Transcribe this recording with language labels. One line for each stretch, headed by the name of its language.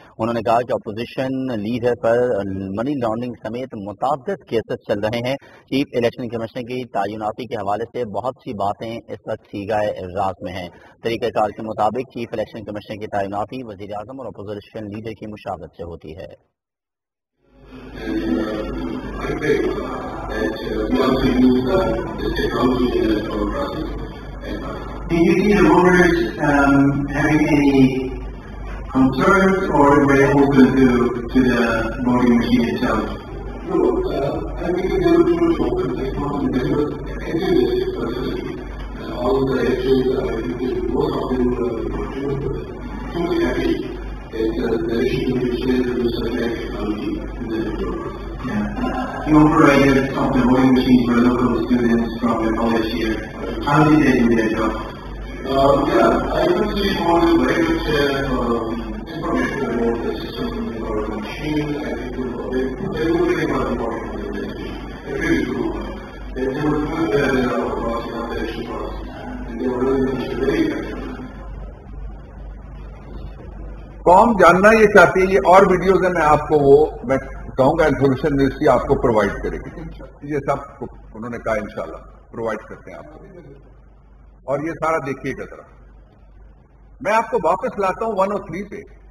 Urdu: انہوں نے کہا کہ اپوزیشن لیڈر پر منی لانڈرنگ سمیت متعدد کیسز چل رہے ہیں. چیف الیکشن کمیشن کی تعیناتی کے حوالے سے بہت سی باتیں اس وقت سیگائے راز میں ہیں. طریقہ کار کے مطابق چیف الیکشن کمیشن کی تعیناتی وزیر اعظم اور اپوزیشن لیڈر کی مشاورت سے ہوتی ہے.
English: We also use the technology in the electoral process. Do you see the voters having any concerns, or were they open to the voting machine itself? No, I think they were too much open. They were enthusiastic. All the elections, most of them were truly happy that the election commission will select technology in the electoral process. The operators of the voting machines were local students from the college here. How did they do their job? I could see all the very good information about the system or the machine, and they were very much important in the election. They really do. They were doing that in our process of the election process, and they were really very effective.
Urdu: قوم جاننا یہ چاہتی ہے. یہ اور videos ہیں، میں آپ کو وہ میں کہوں گا انفارمیشن منسٹری آپ کو پرووائڈ کرے گی. یہ سب انہوں نے کہا انشاءاللہ پرووائڈ کرتے ہیں آپ کو. اور یہ سارا دیکھیے گا ذرا. میں آپ کو واپس لاتا ہوں 103 پہ.